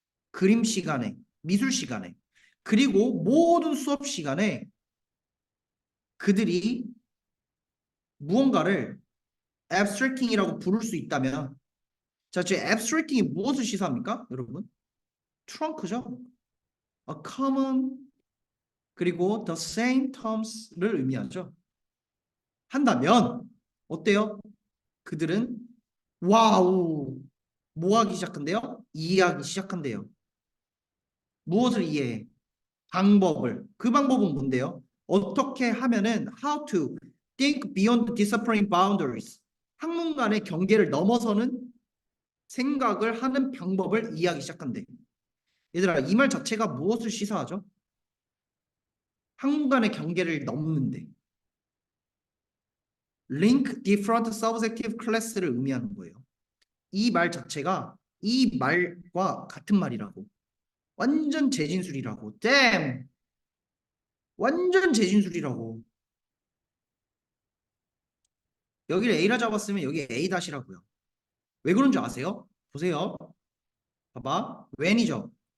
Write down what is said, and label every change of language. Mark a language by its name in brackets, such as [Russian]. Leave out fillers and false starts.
[Korean] 그림 시간에, 미술 시간에, 그리고 모든 수업 시간에 그들이 무언가를 abstracting이라고 부를 수 있다면 자, 제 abstracting이 무엇을 시사합니까? 여러분? 트렁크죠? [English] A common [Korean] 그리고 [English] the same terms를 [Korean] 의미하죠. 한다면 어때요? 그들은 와우 뭐 하기 시작한대요? 이해하기 시작한대요. 무엇을 이해해? 방법을. 그 방법은 뭔데요? 어떻게 하면은 [English] how to think beyond discipline boundaries. [Korean] 학문 간의 경계를 넘어서는 생각을 하는 방법을 이해하기 시작한대. 얘들아, 이 말 자체가 무엇을 시사하죠? 학문 간의 경계를 넘는데. [English] link different subjective class를 [Korean] 의미하는 거예요. 이 말 자체가 이 말과 같은 말이라고. 완전 재진술이라고. damn. 완전 재진술이라고. 여기를 A라 잡았으면 여기 A 다시라고요. 왜 그런 줄 아세요? 보세요. 봐봐. when이죠.